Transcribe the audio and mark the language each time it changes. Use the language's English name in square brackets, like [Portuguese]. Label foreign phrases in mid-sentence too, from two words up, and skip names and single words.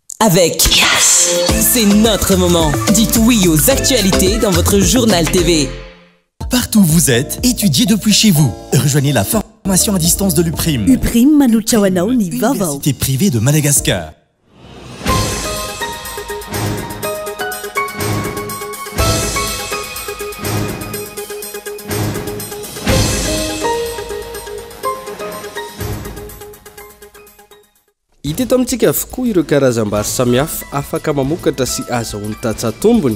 [French] avec Yes. C'est notre moment. Dites oui aux actualités dans votre journal TV. Partout où vous êtes, étudiez depuis chez vous. Rejoignez la formation à distance de l'UPRIM. UPRIM Manouchawanao ni Vavao. Université privée de Madagascar. [Malagasy] Hita eto amintsika avokoa ireo karazam-bary samihafa afaka mamokatra sy azahoany tatsatombony.